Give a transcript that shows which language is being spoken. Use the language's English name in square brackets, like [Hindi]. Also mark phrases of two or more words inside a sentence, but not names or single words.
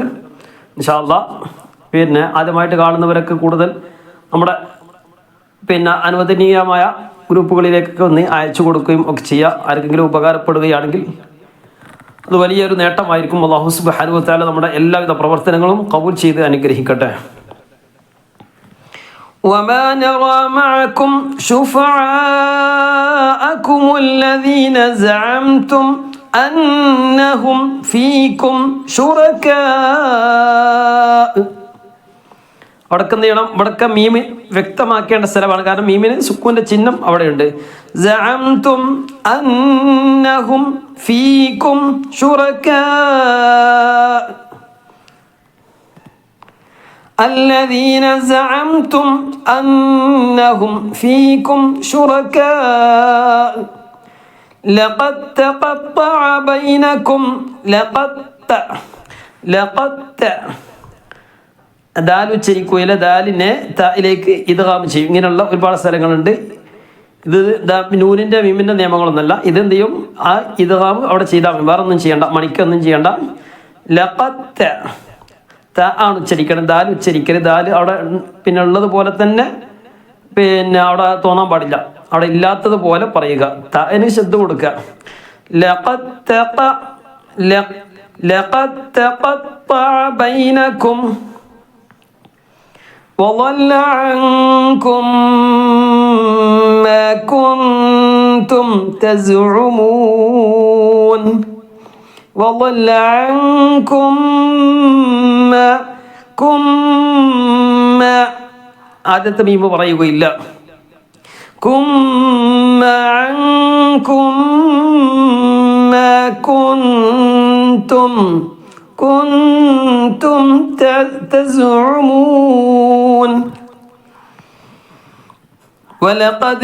[Arabic] إن شاء الله [Malayalam] പിന്നെ ആദ്യമായിട്ട് കാണുന്നവരൊക്കെ കൂടുതൽ നമ്മുടെ അനുവദനീയമായ ഗ്രൂപ്പുകളിലേക്കൊക്കെ ഒന്ന് അയച്ചു കൊടുക്കുകയും ഒക്കെ ചെയ്യുക. ആർക്കെങ്കിലും ഉപകാരപ്പെടുകയാണെങ്കിൽ അത് വലിയൊരു നേട്ടമായിരിക്കും. [Arabic] الله سبحانه وتعالى [Malayalam] നമ്മുടെ എല്ലാവിധ പ്രവർത്തനങ്ങളും ഖബൂൽ ചെയ്ത് അനുഗ്രഹിക്കട്ടെ. [Arabic] وما نرى معكم شفعاءكم الذين زعمتم أنهم فيكم شركاء. [Malayalam] അവിടൊക്കെ എന്ത് ചെയ്യണം, ഇവിടൊക്കെ മീമ് വ്യക്തമാക്കേണ്ട സ്ഥലമാണ്. കാരണം മീമിന് സുക്കൂന്റെ ചിഹ്നം അവിടെയുണ്ട്. [Arabic] زعمتم أنهم فيكم شركاء الذين زعمتم أنهم فيكم شركاء لقد تقطع بينكم [Malayalam] ദാൽ ഉച്ചരിക്കുകയില്ല, ദാലിനെ തായിലേക്ക് ഇദ്ഗാം ചെയ്യും. ഇങ്ങനെയുള്ള ഒരുപാട് സ്ഥലങ്ങളുണ്ട്. ഇത് നൂനിൻ്റെ മീമിൻ്റെ നിയമങ്ങളൊന്നുമല്ല. ഇതെന്ത് ചെയ്യും, ആ ഇദ്ഗാം അവിടെ ചെയ്താൽ മതി, വേറെ ഒന്നും ചെയ്യണ്ട, മണിക്കൊന്നും ചെയ്യണ്ട. ലഖത്ത ത ആണ് ഉച്ചരിക്കണം, ദാൽ ഉച്ചരിക്കരുത്. ദാൽ അവിടെ പിന്നെ ഉള്ളതുപോലെ തന്നെ അവിടെ തോന്നാൻ പാടില്ല, അവിടെ ഇല്ലാത്തതുപോലെ പറയുക. തന് ശബ്ദ കൊടുക്കുക. [Arabic] لقد تقطع بينكم وضل عنكم ما كنتم تزعمون وضل عنكم ما [Malayalam] ആദ്യത്തെ മീമ് പറയുകയില്ല. [Arabic] عنكم ما كنتم تزعمون ولقد